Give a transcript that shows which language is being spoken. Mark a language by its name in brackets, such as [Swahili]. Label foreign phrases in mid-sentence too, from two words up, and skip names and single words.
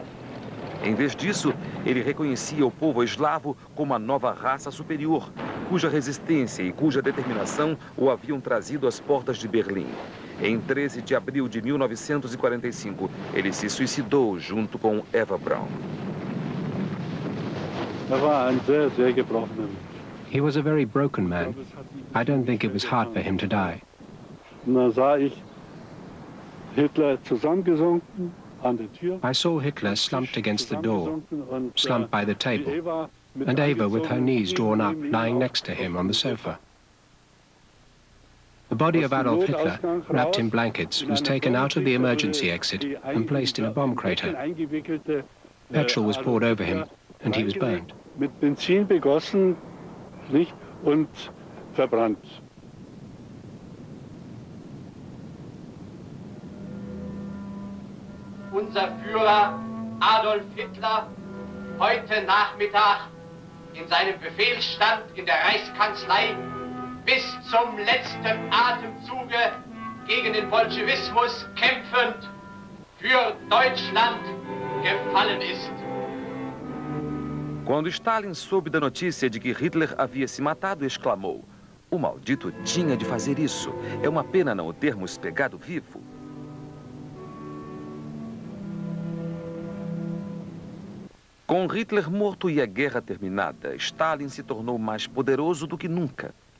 [Portuguese] Em vez disso, ele reconhecia o povo eslavo como a nova raça superior, cuja resistência e cuja determinação o haviam trazido às portas de Berlim. Em 13 de abril de 1945, ele se suicidou junto com Eva Braun. [English] He was a very broken man. I don't think it was hard for him to die. I saw Hitler slumped against the door, slumped by the table, and Eva with her knees drawn up, lying next to him on the sofa. The body of Adolf Hitler, wrapped in blankets, was taken out of the emergency exit and placed in a bomb crater. Petrol was poured over him, and he was burned. [German] Mit Benzin begossen, und verbrannt. Unser Führer Adolf Hitler heute Nachmittag in seinem Befehlsstand in der Reichskanzlei bis zum letzten Atemzuge gegen den Bolschewismus kämpfend für Deutschland gefallen ist. [Portuguese] Quando Stalin soube da notícia de que Hitler havia se matado, exclamou: "O maldito tinha de fazer isso. É uma pena não o termos pegado vivo." Com Hitler morto e a guerra terminada, Stalin se tornou mais poderoso do que nunca.